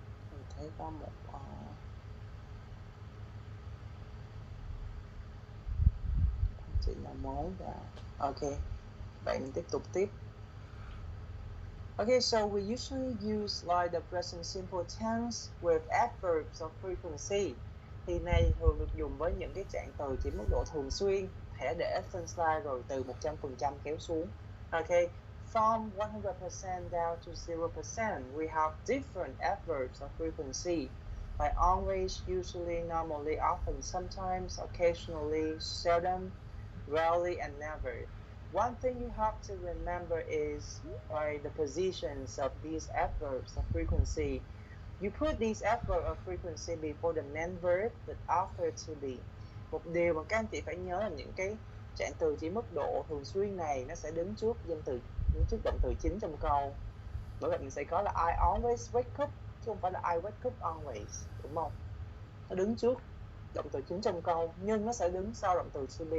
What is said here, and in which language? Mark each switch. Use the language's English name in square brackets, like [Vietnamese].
[Vietnamese] Mình thấy có một anh chị nào mới vào. Ok, vậy mình tiếp tục tiếp. [English] Okay, so we usually use like the present simple tense with adverbs of frequency. [Vietnamese] Thì này thường được dùng với những cái trạng từ chỉ mức độ thường xuyên. Thẻ để trên slide rồi từ 100% kéo xuống. [English] Okay, from 100% down to 0%, we have different adverbs of frequency. Like always, usually, normally, often, sometimes, occasionally, seldom, rarely, and never. One thing you have to remember is the positions of these adverbs of frequency. You put these adverbs of frequency before the main verb, but after to be. [Vietnamese] Một điều mà các anh chị phải nhớ là những cái trạng từ chỉ mức độ thường xuyên này nó sẽ đứng trước danh từ, đứng trước động từ chính trong câu. Bởi vậy mình sẽ có là [English] I always wake up, [Vietnamese] chứ không phải là [English] I wake up always, [Vietnamese] đúng không? Nó đứng trước động từ chính trong câu, nhưng nó sẽ đứng sau động từ to be.